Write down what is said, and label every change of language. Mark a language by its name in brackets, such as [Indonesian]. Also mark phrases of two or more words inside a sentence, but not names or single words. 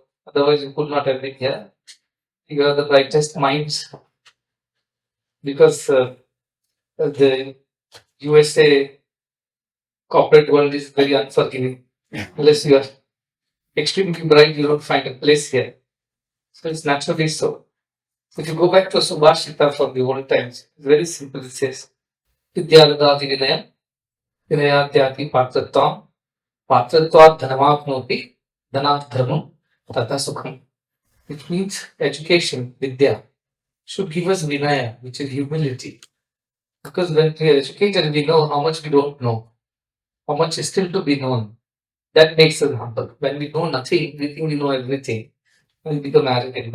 [English] Otherwise, you could not have been here. You are the brightest minds because the USA corporate world is very unforgiving. Unless you are extremely bright, you don't find a place here. So it's naturally so. If you go back to Subhashita from the old times, it's very simple. It says, [Sanskrit] Vidyarada Vinaya, Vinayadyati Patratvam, Patratva Dhanamapnoti, Dhanat Dharmam, Tata Sukham. [English] Which means education, Vidya, should give us Vinaya, which is humility. Because when we are educated, we know how much we don't know, how much is still to be known. That makes us humble. When we know nothing, we think we know everything. And we become arrogant.